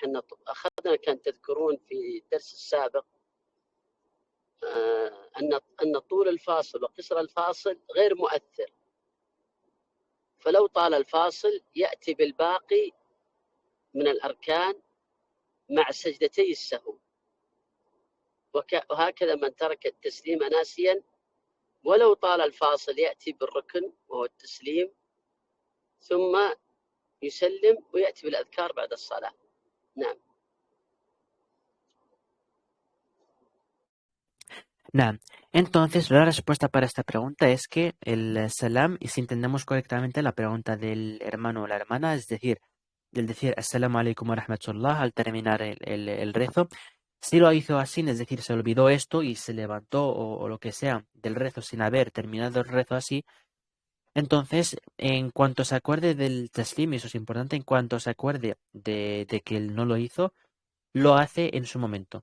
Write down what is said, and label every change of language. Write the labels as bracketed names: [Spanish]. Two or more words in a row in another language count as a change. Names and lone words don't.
[Arabic] أن أخذنا، كان تذكرون في الدرس السابق أن طول الفاصل وقصر الفاصل غير مؤثر، فلو طال الفاصل يأتي بالباقي من الأركان مع سجدتي السهو. وهكذا من ترك التسليم ناسيا ولو طال الفاصل يأتي بالركن وهو التسليم، ثم يسلم ويأتي بالأذكار بعد الصلاة. نعم. [Spanish] Nada. Entonces, la respuesta para esta pregunta es que el salam, y si entendemos correctamente la pregunta del hermano o la hermana, es decir, del decir [Arabic] السلام عليكم ورحمة الله [Spanish] al terminar el rezo, si lo hizo así, es decir, se olvidó esto y se levantó o lo que sea del rezo sin haber terminado el rezo así, entonces, en cuanto se acuerde del taslim, y eso es importante, en cuanto se acuerde de que él no lo hizo, lo hace en su momento.